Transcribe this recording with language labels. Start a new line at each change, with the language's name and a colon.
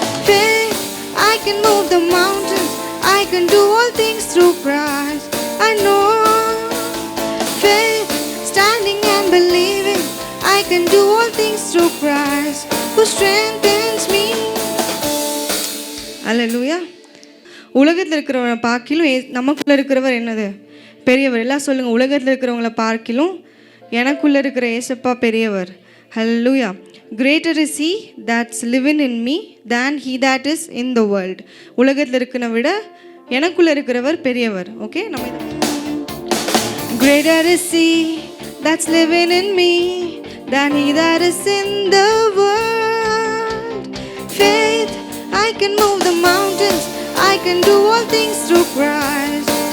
English: Faith, I can move the mountains, I can do all things through Christ. I know faith, standing and believing, I can do all things through Christ who strengthens me. Hallelujah.
Tamil: உலகத்தில் இருக்கிறவரை பார்க்கிலும் நமக்குள்ளே இருக்கிறவர் என்னது? பெரியவர். எல்லாம் சொல்லுங்கள், உலகத்தில் இருக்கிறவங்கள பார்க்கிலும் எனக்குள்ளே இருக்கிற ஏசப்பா பெரியவர். ஹல்லேலூயா.
English: Greater is He that's living in me than he that is in the world.
Tamil: உலகத்தில் இருக்கிறத விட எனக்குள்ளே இருக்கிறவர் பெரியவர்.
English: Okay. நம்ம Greater is He that's living in me than he that is in the world. Faith, I can move the mountains, I can do all things through Christ.